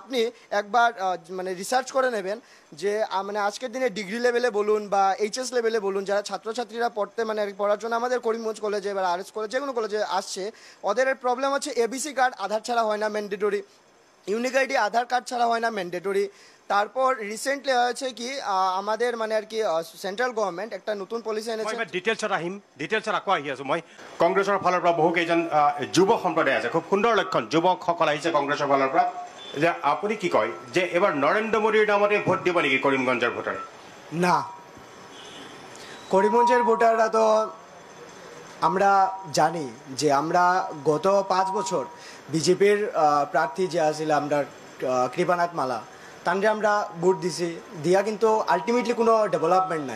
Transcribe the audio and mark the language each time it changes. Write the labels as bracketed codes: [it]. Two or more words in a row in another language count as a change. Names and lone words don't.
[bn] আপনি একবার মানে রিসার্চ করে নেবেন যে মানে আজকের দিনে [en] degree levele [bn] বলুন বা [en] HS levele [bn] বলুন, যারা ছাত্রছাত্রীরা পড়তে মানে পড়ার জন্য আমাদের করিমগঞ্জ কলেজে বা আরএস কলেজ যে কোনো কলেজে আসছে, ওদের প্রবলেম হচ্ছে [en] ABC card [bn] আধার ছাড়া হয় না, ম্যান্ডেটরি। [en] unique ID [bn] আধার কার্ড ছাড়া হয় না, ম্যান্ডেটরি। তারপর রিসেন্টলি হয়েছে কি আমাদের মানে আর কি [en] central government [bn] একটা নতুন পলিসি এনেছে। [as] ডিটেইলছত আহিম, ডিটেইলছত আকৌ আহি আছোঁ মই। কংগ্ৰেছৰ ফালৰ পৰা বহুকেইজন যুৱ সম্প্ৰদায় আছে, খুব সুন্দৰ লক্ষণ, যুৱকসকল আহিছে কংগ্ৰেছৰ ফালৰ পৰা। যে আপুনি কি কয় যে এবাৰ নৰেন্দ্ৰ মোদীৰ নামতে ভোট দিব নেকি কৰিমগঞ্জৰ ভোটাৰে? [syl] না, করিমগঞ্জের ভোটাররা তো আমরা জানি যে আমরা গত 5 বছর বিজেপির প্রার্থী যে আছিল আমরা কৃপানাথ মালা, তানরে আমরা ভোট দিছি, দিয়া কিন্তু আলটিমেটলি কোনো ডেভেলপমেন্ট নাই।